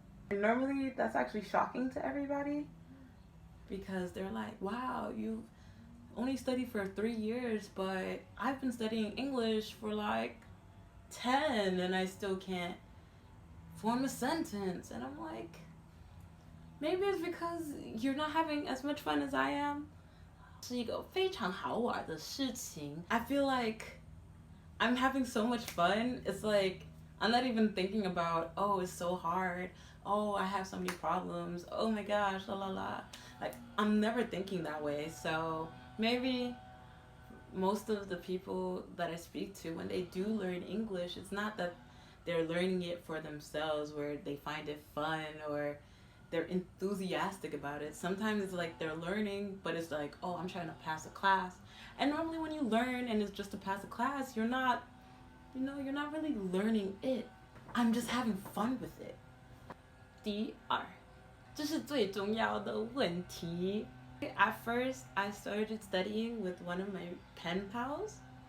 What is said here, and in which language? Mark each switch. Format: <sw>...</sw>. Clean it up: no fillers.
<en>Normally, that's actually shocking to everybody because they're like, wow, you've only studied for 3 years, but I've been studying English for like 10 and I still can't form a sentence. And I'm like, maybe it's because you're not having as much fun as I am.</en> <zh>是一个非常好玩的事情。</zh> <en>I feel like I'm having so much fun. It's like I'm not even thinking about, oh, it's so hard. Oh, I have so many problems. Oh my gosh, la la la. Like, I'm never thinking that way. So maybe most of the people that I speak to, when they do learn English, it's not that they're learning it for themselves, where they find it fun or they're enthusiastic about it. Sometimes it's like they're learning, but it's like, oh, I'm trying to pass a class. And normally when you learn and it's just to pass a class, you're not really learning it. I'm just having fun with it.</en> <zh>第二，这是最重要的问题。</zh> <en>At first, I started studying with one of my pen pals.</en>